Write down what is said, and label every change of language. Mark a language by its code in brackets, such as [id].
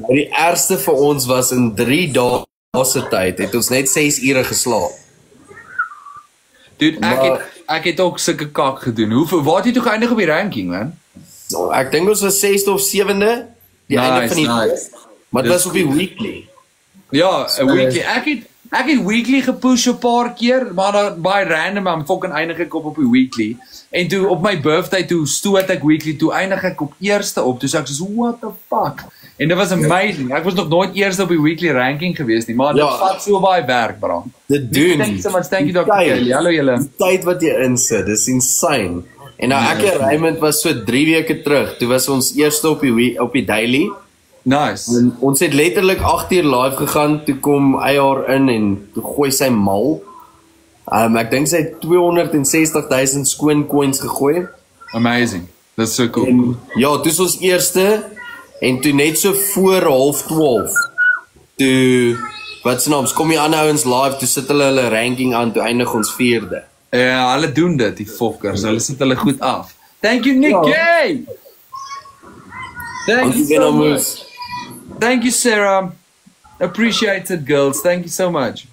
[af] Die ergste vir ons was in 3 dae se tyd, het ons net 6 ure geslaap. Dude, ek het ook sulke kak gedoen. Waar het jy toe geëindig op die ranking, man? So, ek dink ons was 6de of 7de, die einde van die [en] Nice. [af] maar dit was op die weekly. Ja, 'n weekly. Ek het weekly gepush 'n paar keer, maar dan baie random, I'm fucking eindig ek op die weekly. En toe op my birthday toe stoot ek weekly toe eindig ek op eerste op. Toe sê ek so what the fuck. En dit was amazing. Ek was nog nooit eerste op die weekly ranking gewees nie, maar dit vat so baie werk, bro. Dit doen. [en] Thank you so much. Thank you Dr. Kelly. Hallo julle. [af] Die tyd wat jy insit, dis insane. En nou ek en Raymond was so 3 weke terug. Toe was ons eerste op die daily. [en] Nice. [af] En ons het letterlik 8 uur live gegaan, toe kom Ayar in en toe gooi sy mal. Ek dink sy het 260,000 skoon coins gegooi. [en] Amazing. That's so cool. [af] En ja, toe is ons eerste en toe net so voor 11:30. Toe wat se naam, kom die ander ouens live, toe sit hulle ranking aan, toe eindig ons 4de. Ja, hulle doen dit, die fokkers. Hulle sit hulle goed af. Thank you, Nikki. [en] Thank you so much. Thank you, Sarah. Appreciate it, girls. Thank you so much.